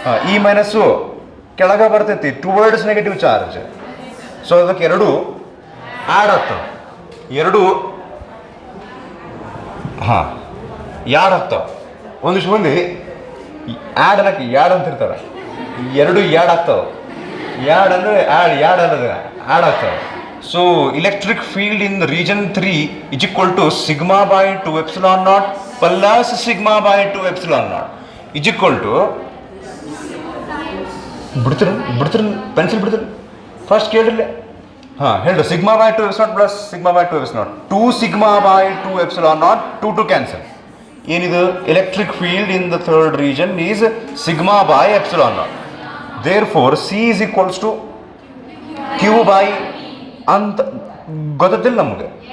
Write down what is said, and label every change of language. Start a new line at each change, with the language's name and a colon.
Kannada: ಈ ಮೈನಸ್ಸು ಕೆಳಗೆ ಬರ್ತೈತಿ
English: Towards negative charge.
Kannada: ಸೊ ಅದಕ್ಕೆ ಎರಡು ಆ್ಯಡ್ ಆಗ್ತವೆ, ಎರಡು ಯಾಡ್ ಆಗ್ತಾವೆ. ಒಂದಿಷ್ಟು ಮಂದಿ ಆ್ಯಡ್ ಅನ್ನಕ್ಕೆ ಯಾಡ್ ಅಂತಿರ್ತಾರೆ, ಎರಡು ಯಾಡ್ ಆಗ್ತಾವೆ. ಯಾಡ್ ಅಂದರೆ ಯಾಡ್ ಅನ್ನೋದು ಆ್ಯಡ್ ಆಗ್ತಾವೆ.
English: so electric field in the region 3 is equal to sigma by 2 epsilon naught plus sigma by 2 epsilon naught is equal to
Kannada: ಬಿಡ್ತೀರ pencil ಬಿಡ್ತೀರಿ ಫಸ್ಟ್ ಕೇಳಿರಲಿ.
English: ಹೇಳಿ, sigma by 2 epsilon plus sigma by 2 epsilon 2 sigma by 2 epsilon naught 2 cancel. ಏನಿದು electric field in the third region is sigma by epsilon naught. Therefore C is equals to Q by
Kannada: ಅಂತ ಗೊತ್ತಿಲ್ಲ ನಮಗೆ.